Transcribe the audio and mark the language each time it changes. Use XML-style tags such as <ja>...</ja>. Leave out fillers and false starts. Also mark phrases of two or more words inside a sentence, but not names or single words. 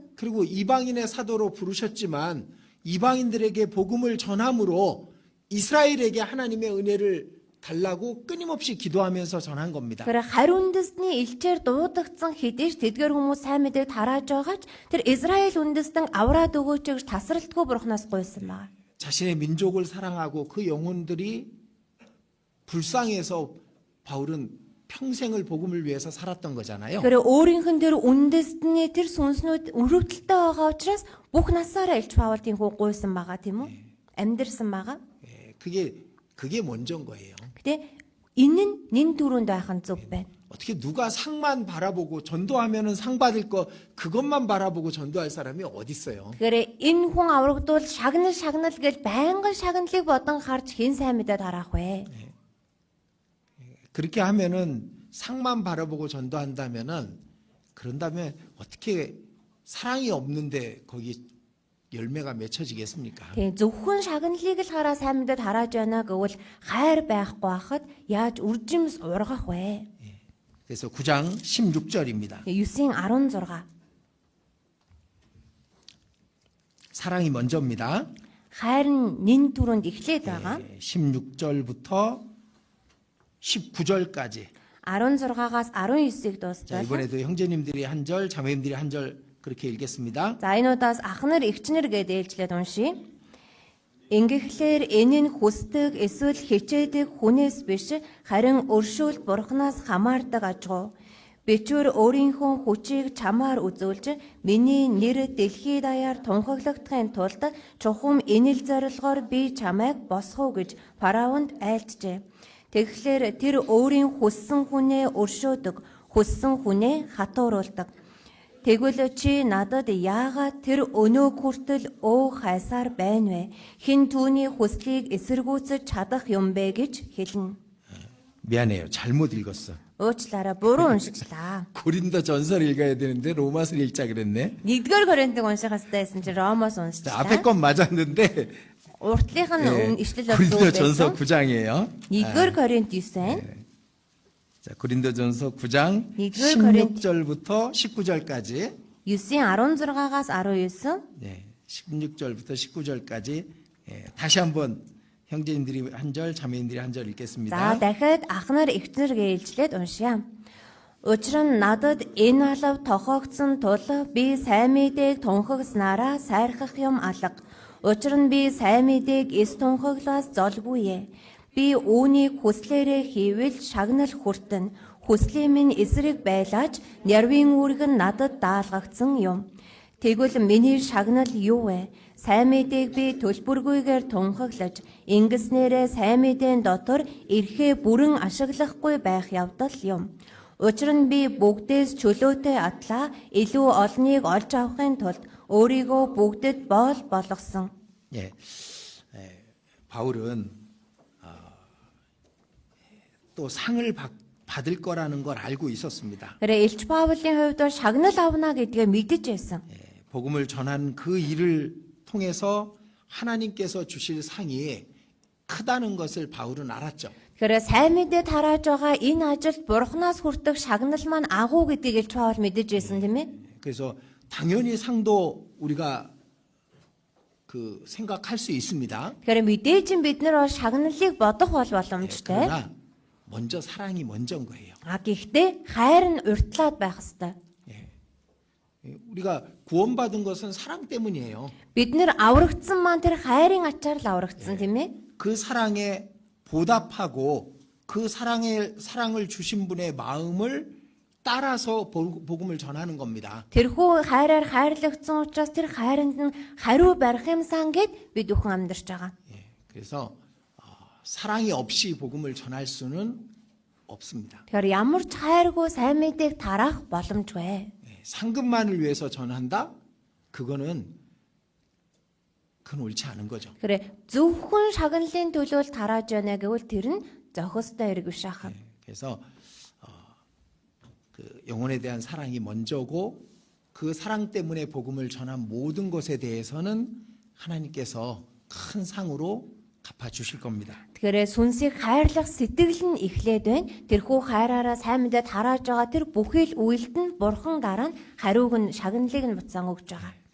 <ko>그리고 이방인의 사도로 부르셨지만 이방인들에게 복음을 전함으로 이스라엘에게 하나님의 은혜를 달라고 끊임없이 기도하면서 전한 겁니다.</ko> <mn>Тэгэхээр харь үндэстний элчээр дуудагдсан хэдийч тэдгээр хүмүүс сайн мэдээг тарааж байгаа ч тэр Израиль үндэстэн авраад өгөөч гэж тасралтгүй бурхнаас гуйсан байна.</mn> <ko>자신의 민족을 사랑하고 그 영혼들이 불쌍해서 바울은 평생을 복음을 위해서 살았던 거잖아요.</ko> <mn>Тэгэхээр өөрийнх нь тэр үндэстний тэр сүнснүүд өрөвдөлтөй байгаа учраас бүх насаараа Илч Паул тиймхүү гуйсан байгаа тийм үү? Амьдэрсэн байгаа.</mn> <ko>그게 먼저인 거예요.</ko> <mn>Гэтэ энэ нь нэн түрүүнд байх нь зөв байна.</mn> <ko>어떻게 누가 상만 바라보고 전도하면은 상 받을 거 그것만 바라보고 전도할 사람이 어디 있어요?</ko> <mn>Тэгэхээр энэ хүн аврагдвал шагнал гэж байнгын шагналыг бодон харж хэн сайн мэдээд харах вэ?</mn> <ko>그렇게 하면은 상만 바라보고 전도한다면은 그런다면 어떻게 사랑이 없는데 거기 열매가 맺혀지겠습니까?</ko> <mn>Тэгээ зөвхөн шагналыг л хараа сайн мэдээд харааж байна гэвэл хайр байхгүй хахад яаж үржимс ургах вэ?</mn> <ko>그래서 9장 16절입니다.</ko> <mn>9-ийн 16</mn> <ko>사랑이 먼저입니다.</ko> <mn>хайр нь нэн түрүүнд эхлээд байгаа.</mn> <ko>16절부터 19절까지.</ko> <mn>16-аас 19-ийг</mn> <ko>자,</ko> <mn>дуусгая.</mn> <ko>이번에도 형제님들이 한 절, 자매님들이 한 절 그렇게 읽겠습니다.</ko> <mn>За энүүдээс ахнар эгчнэр гэдээ ээлжлээд уншия. Ингэхлээр энэ нь хүсдэг эсвэл хичээдэг хүнээс биш харин өршөөлт бурхнаас хамаардаг ажгүй. Бичвэр өөрийнхөө хүчийг чамаар үзүүлж миний нэр дэлхий даяар тунхаглагдахын тулд чухам энэл зорилгоор би чамайг босгов гэж фараонд айлтжээ. Тэгэхээр тэр өөрийн хүссэн хүнээ өршөөдөг, хүссэн хүнээ хатууруулдаг. Тэгвэл чи надад яагаад тэр өнөө хүртэл өө хайсаар байна вэ? Хэн түүний хүслийг эсэргүүцэж чадах юм бэ гэж хэлнэ.</mn> <ko>미안해요. 잘못 읽었어.</ko> <mn>уучлаарай буруу уншчихлаа.</mn> <ko>고린도 전설 읽어야 되는데 로마서를 읽자 그랬네.</ko> <mn>1-р Коринтыг унших хэрэгтэйсэн чи Ромоос</mn> <ko>자,</ko> <mn>уншчихлаа.</mn> <ko>앞에 건 맞았는데</ko> <mn>Уртлынх нь ишлэл бол</mn> <ko>고린도</ko> <mn>зөв</mn> <ko>전서</ko> <mn>байсан.</mn> <ko>9장이에요.</ko> <mn>1-р Коринт 9.</mn> <ko>자, 고린도 전서 9장 이걸 고린- 16절부터 19절까지 9-ийн 16-аас 19. 네, 16절부터 19절까지 다시 한번 형제님들이 한 절, 자매님들이 한 절</ko> <mn>За</mn> <ko>읽겠습니다.</ko> <mn>дахиад ах нар эхнэр ээлжлээд уншия. Учир нь надад энэ алав тохиогдсон тул би сайн мэдээг тунхагснараа сайрхах юм алга. Учир нь би сайн мэдээг эс тунхаглаас золгүй ээ. Би үүнийг хүслээрээ хийвэл шагнал хүртэн. Хүслийн минь эсрэг байлаач нярвын үүрэг нь надад даалгагдсан юм. Тэгвэл миний шагнал юу вэ? Сайн мэдээг би төлбөргүйгээр тунхаглаж, ингэснээрээ сайн мэдээний дотор эрхээ бүрэн ашиглахгүй байх явдал юм. Учир нь би бүгдээс чөлөөтэй атлаа илүү олныг олж авахын тулд өөрийгөө бүгдэд боол болгосон.</mn> <ko>예, 바울은 또 상을 받을 거라는 걸 알고 있었습니다. 그래 일치 바울의</ko> <mn>хувьд шагнал авна гэдгээ мэдэж байсан.</mn> <ko>복음을 전한 그 일을 통해서 하나님께서 주실 상이 크다는 것을 바울은 알았죠.</ko> <mn>Тэгэхээр сайн мэдээ тарааж байгаа энэ ажилд бурхнаас хүртэх шагнал маань агуу гэдгийг Илч Паул мэдэж байсан тийм ээ.</mn> <ko>그래서 당연히 상도 우리가 생각할 수 있습니다.</ko> <mn>Тэгэхээр мэдээж бид нар бол шагналыг бодох бол боломжтой.</mn> <ko>그러나 먼저 사랑이 먼저인 거예요.</ko> <mn>Гэхдээ хайр нь уртлаад байх ёстой.</mn> <ko>우리가 구원받은 것은 사랑 때문이에요.</ko> <mn>Бид нэр аврагдсан маань тэр хайрын ачаар л аврагдсан тийм ээ.</mn> <ko>그 사랑에 보답하고 그 사랑을 주신 분의 마음을 따라서 복음을 전하는 겁니다.</ko> <mn>Тэрхүү хайраар хайрлагдсан учраас тэр хайранд нь хариу барих юмсан гэд бид бүхэн амьдарч байгаа.</mn> <ko>그래서 사랑이 없이 복음을 전할 수는 없습니다.</ko> <mn>Тэгэхээр ямар ч хайргүй сайн мэдээг тараах боломжгүй.</mn> <ko>상급만을 위해서 전한다? 그건 옳지 않은 거죠.</ko> <mn>Тэгэхээр зөвхөн шагналын төлөө тарааж байна гэвэл тэр нь зохистой хэрэг биш ахаа.</mn> <ko>그래서 그 영혼에 대한 사랑이 먼저고 그 사랑 때문에 복음을 전한 모든 것에 대해서는 하나님께서 큰 상으로 갚아 주실 겁니다.</ko> <mn>Тэгэхээр сүнсийг хайрлах сэтгэл нь эхлээд байна. Тэрхүү хайраараа сайн мэдээ тарааж байгаа тэр бүхэл үйлд нь бурхан дараа нь хариуг нь шагналыг нь буцаан өгж байгаа.</mn>